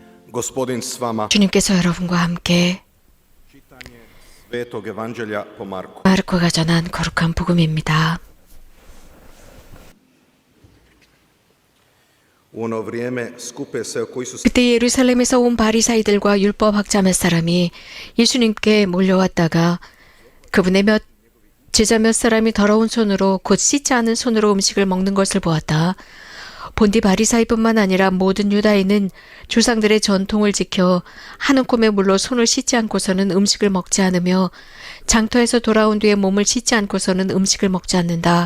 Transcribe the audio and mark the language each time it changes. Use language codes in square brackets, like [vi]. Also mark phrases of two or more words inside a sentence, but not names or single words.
[hr] Gospodin s vama. [ko] 주님께서 여러분과 함께 [hr] Svetog evanđelja po Marku. [ko] 마르코가 전한 거룩한 복음입니다. [hr] U ono vrijeme skupe se oko Isusa [ko] 그때 예루살렘에서 온 바리사이들과 율법 학자 몇 사람이 예수님께 몰려왔다가 그분의 제자 몇 사람이 더러운 손으로 곧 씻지 않은 손으로 음식을 먹는 것을 보았다. 본디 바리사이뿐만 아니라 모든 유다인은 조상들의 전통을 지켜 한 움큼의 물로 손을 씻지 않고서는 음식을 먹지 않으며 장터에서 돌아온 뒤에 몸을 씻지 않고서는 음식을 먹지 않는다.